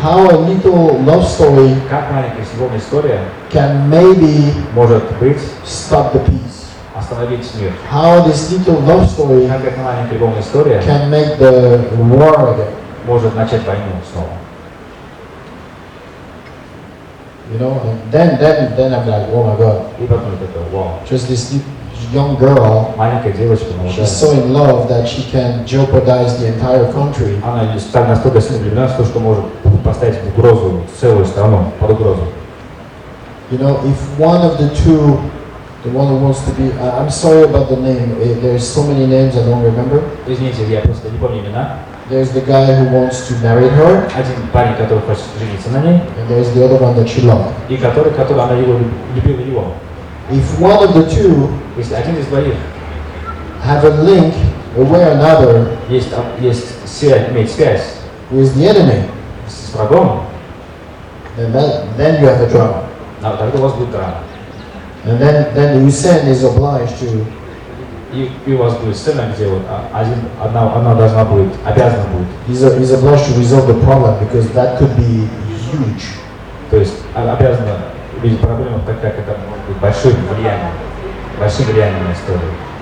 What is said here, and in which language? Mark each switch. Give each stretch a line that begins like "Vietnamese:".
English: How a little love story
Russian: Как маленькая любовная история
English: can maybe
Russian: может быть
English: stop the peace.
Russian: остановить мир?
English: How this little love story
Russian: Как эта маленькая любовная история
English: can make the war again.
Russian: может начать войну снова?
English: You know, and then I'm like, oh my God,
Russian: И потом это вау.
English: just this young girl,
Russian: Маленькая девочка, молодая.
English: she's so in love that she can jeopardize the entire country.
Russian: Она так настолько сильно влюблена, что может поставить в угрозу целую страну, под угрозу.
English: You know, if one of the two The one who wants to be. I'm sorry about the name. There's so many names I don't remember.
Russian: Извините, я просто не помню имена.
English: There's the guy who wants to marry her.
Russian: Один парень, который хочет жениться на ней.
English: And there's the other one that she loved.
Russian: И который она его любила его.
English: If one of the two
Russian: Если один из двоих
English: have a link, a way or another,
Russian: есть связь, имеет связь
English: with the enemy,
Russian: с врагом,
English: then you have a drama.
Russian: тогда у вас будет драма.
English: And then Hussein is obliged to.
Russian: И у вас будет сцена, где вот одна должна будет, обязана будет.
English: He's obliged to resolve the problem because that could be huge.
Russian: То есть обязана видеть проблему, так как это может быть большим влиянием на историю.